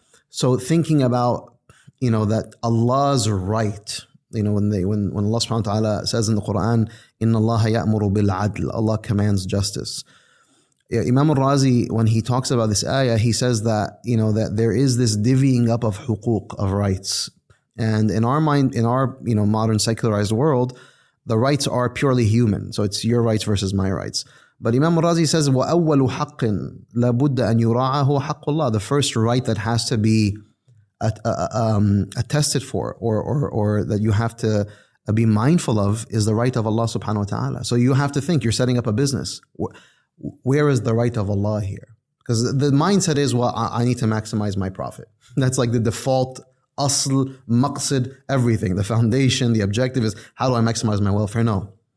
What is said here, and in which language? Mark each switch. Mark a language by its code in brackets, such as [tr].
[en] So thinking about, that Allah's right, when Allah subhanahu wa ta'ala says in the Qur'an, [ar] Inna Allah ya'muru bil adl, [en] Allah commands justice. Imam al-Razi, when he talks about this ayah, he says that, that there is this divvying up of huquq, of rights. And in our mind, in our, modern secularized world, the rights are purely human. So it's your rights versus my rights. But Imam al-Razi says, [ar] وَأَوَّلُ حَقٍّ لَابُدَّ أَنْ يُرَاعَ هُوَ حَقُّ اللَّهِ. [en] The first right that has to be attested for, or that you have to be mindful of, is the right of Allah subhanahu wa ta'ala. So you have to think, you're setting up a business. Where is the right of Allah here? Because the mindset is, well, I need to maximize my profit. That's like the default asl, maqsid, everything. The foundation, the objective is, how do I maximize my welfare? No.